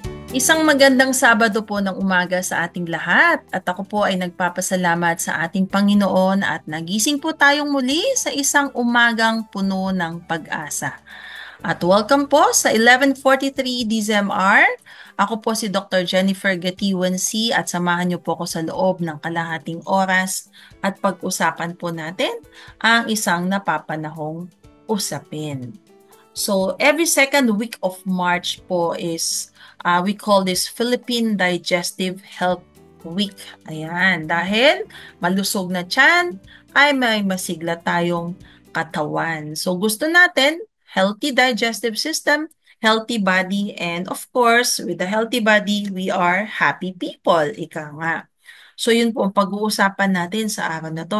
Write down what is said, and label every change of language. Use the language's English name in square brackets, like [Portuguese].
[Filipino] Isang magandang Sabado po ng umaga sa ating lahat at ako po ay nagpapasalamat sa ating Panginoon at nagising po tayong muli sa isang umagang puno ng pag-asa. At welcome po sa 11:43 DZMR. Ako po si Dr. Jennifer Gatiwansi at samahan niyo po ako sa loob ng kalahating oras at pag-usapan po natin ang isang napapanahong usapin. [English] So, every second week of March po is, we call this Philippine Digestive Health Week. [Filipino] Ayan, dahil malusog na tiyan ay may masigla tayong katawan. [English] So, [Filipino] gusto natin [English] healthy digestive system, healthy body, and of course, with a healthy body, we are happy people. [Filipino] Ika nga. So, yun po ang pag-uusapan natin sa araw na to.